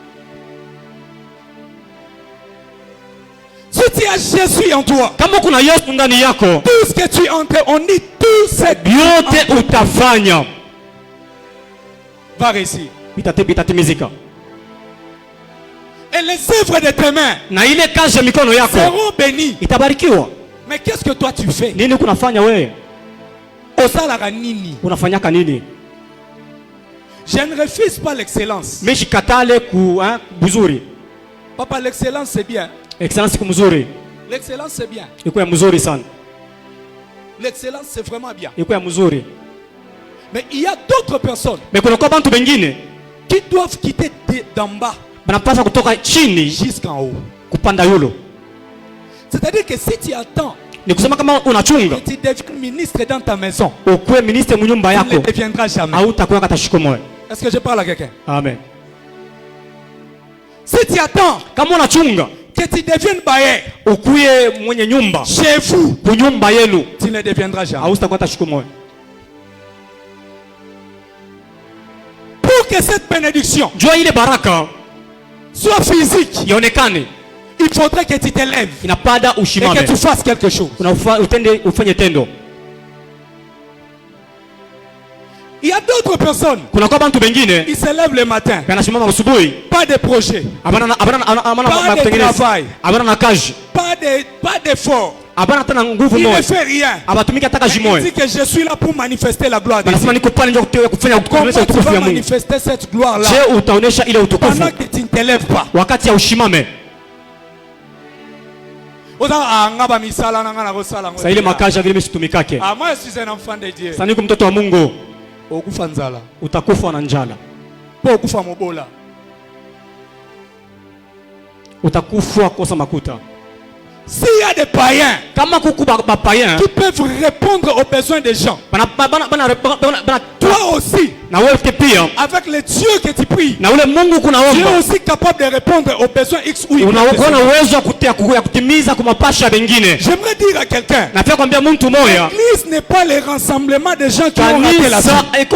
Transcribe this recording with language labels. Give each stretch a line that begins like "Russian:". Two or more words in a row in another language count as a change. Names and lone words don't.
French: Si tu as Jésus en toi, tout ce que tu entreprends, on dit tout ce que va réussir. Et les œuvres de tes mains
Swahili: na ile kazi ya mikono yako
French: seront bénies.
Swahili: Itabarikiwa.
French: Mais qu'est-ce que toi tu fais?
Swahili: Nini kunafanya wewe?
Lingala: Osalaka nini?
Swahili: Unafanyaka nini?
French: Je ne refuse pas l'excellence.
Swahili: Mimi shikatale ku buzuri.
French: Papa, l'excellence c'est bien.
Swahili: Excellence ku mzuri.
French: L'excellence c'est bien.
Swahili: Iko ya mzuri sana.
French: L'excellence c'est vraiment bien.
Swahili: Iko ya mzuri.
French: Mais il y a d'autres personnes.
Swahili: Mais kuna kwa bantu bengine
French: qui doivent quitter d'en bas.
Swahili: Banapaswa kutoka chini
French: jusqu'en haut.
Swahili: Kupanda yulo.
French: C'est-à-dire que si tu attends,
Swahili: ni kusema kama unachunga
French: tu deviens ministre dans ta maison,
Swahili: ukuwe ministre munyumba yako,
French: tu ne deviendras jamais.
Swahili: Hautakuwa hata siku moja.
French: Est-ce que je parle à quelqu'un? Amen. Si tu attends
Swahili: kama unachunga
French: que tu deviennes bailleur,
Swahili: ukuye mwenye nyumba
French: chez vous,
Swahili: kunyumba yenu,
French: tu ne deviendras jamais.
Swahili: Hautakuwa hata siku moja.
French: Pour que cette bénédiction
Swahili: jua ile baraka
French: soit physique,
Swahili: ionekane,
French: il faudrait que tu te lèves
Swahili: inapanda ushimame
French: et que tu fasses quelque chose.
Swahili: Ufanye tendo.
French: Il y a d'autres personnes qui se lèvent le matin, pas de projet, pas de travail, pas d'effort. Il ne fait rien. Il dit que je suis là pour manifester la gloire de Dieu. Comment tu vas manifester cette gloire-là pendant que tu ne te lèves pas? Moi je suis un enfant de Dieu.
Swahili: Utakufa na njala. Utakufa kosa makuta.
French: S'il y a des païens qui peuvent répondre aux besoins des gens, toi aussi, avec les dieux que tu pries, tu es aussi capable de répondre aux besoins X ou Y. J'aimerais dire à quelqu'un, l'église n'est pas le rassemblement des gens qui ont raté la vie.